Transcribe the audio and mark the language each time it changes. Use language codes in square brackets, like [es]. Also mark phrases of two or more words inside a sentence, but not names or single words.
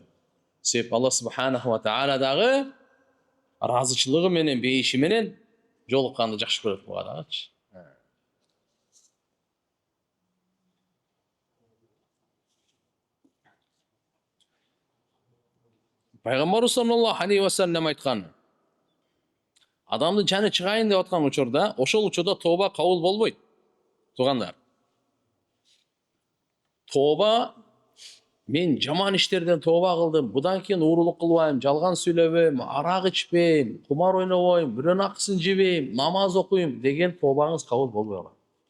[ky] Себеп Алла [ar] سبحانه وتعالى [ky] дагы разычылыгы менен, бейиши менен жолукканды жакшы көрөт буга дагычы. Пайгамбарыбыз [ar] صلى الله عليه وسلم [ky] айткан: адамдын жаны чыгайын деп аткан учурда, ошол учурда тооба кабыл болбойт. Туугандар. Тооба, мен жаман иштерден тооба кылдым, будан кийин уурулук кылбайм, жалган сүйлөбөйм, арак ичпейм, кумар ойнобойм, бирөөнүн акысын жебейм, намаз окуйм деген тообаңыз кабыл болбой калат.